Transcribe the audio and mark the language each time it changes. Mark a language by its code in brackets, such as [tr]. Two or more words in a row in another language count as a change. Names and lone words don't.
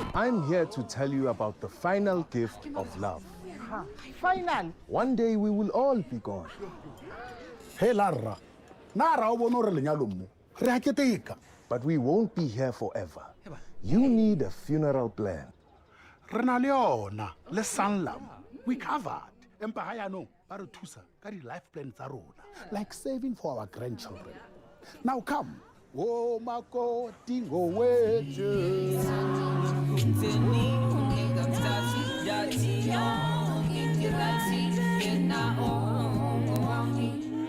[en] I'm here to tell you about the final gift of love. Final. One day we will all be gone. Hey, Lara. [st] Nara o bona hore lenyalo mo. Re a keteka. [en] But we won't be here forever. You need a funeral plan. [st] Re na le yona le Sanlam. [en] We covered. [st] Empa ha yaanong ba re thusa ka [en] di-life plans [st] tsa rona, [en] like saving for our grandchildren. Now come. Oh, [zu] makoti ngowethu.